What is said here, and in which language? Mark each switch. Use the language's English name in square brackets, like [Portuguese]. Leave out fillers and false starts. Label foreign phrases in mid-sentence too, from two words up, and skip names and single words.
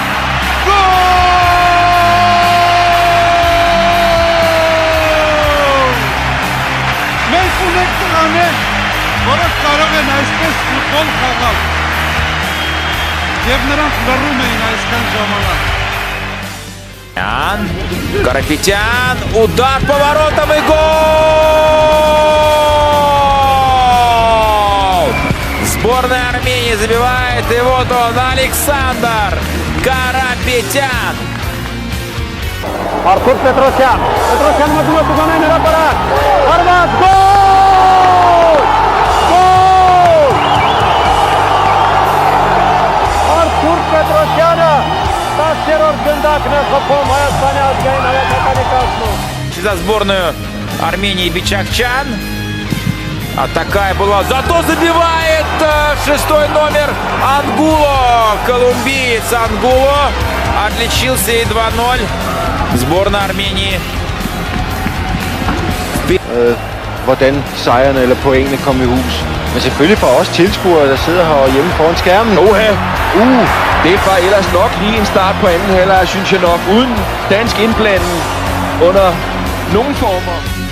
[Armenian] Գոլ! Մենք ունենք տղաներ, որոնք կարող են այսպես ֆուտբոլ խաղալ։ Եվ նրանք լռում էին այսքան ժամանակ։ [Russian] Карапетян, удар поворотом и гол! Сборная Армении забивает, и вот он, Александр Карапетян. [Armenian] Artur Petrosyan. Petrosyan մտնում է Տուգանային հրապարակ։ Արված գոլ! Գոլ! Artur Petrosyանը 10-րդ գնդակն է խփում Հայաստանի ազգային հավաքականի կազմում։ [Russian] За сборную Армении Бичакчан. А такая была. Зато забивает шестой номер Ангуло. Колумбиец Ангуло отличился и 2-0. Сборная Армении. [Danish] Hvordan sejrene eller pointene kom i hus. Men selvfølgelig for os tilskuere, der sidder her hjemme foran skærmen. Det var ellers nok lige en start på anden halvleg, synes jeg nok, uden dansk indblanding under nogen former.